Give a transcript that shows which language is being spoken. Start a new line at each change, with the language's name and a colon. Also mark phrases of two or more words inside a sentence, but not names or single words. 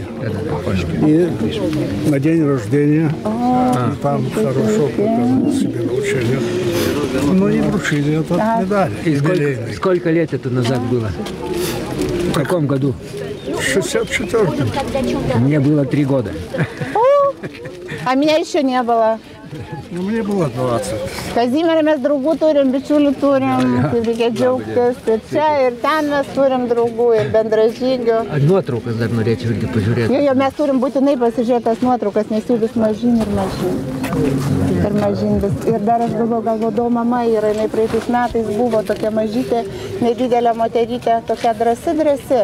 Russian: И на день рождения там хорошо показал себе на учениях. Ну и вручили эту медаль. И сколько лет это назад было? В каком году? В 64-м. Мне было 3 года. А меня еще не было. Ну, мне было 20.
Lithuanian: Kazimierą mes draugų turim, bičiulių turim, kaip reikia džiaugtis. Ir čia, ir ten mes turim draugų, ir bendražygių. Nuotraukas dar norėčiau irgi pažiūrėti. Jo, mes turim būtinai pasižiūrėti tas nuotraukas, nes jų vis mažyn ir mažyn. Ir mažyn vis. Ir dar aš galvodau, mama yra, jinai praeitais metais buvo tokia mažytė, nedidelė moterytė, tokia drąsi.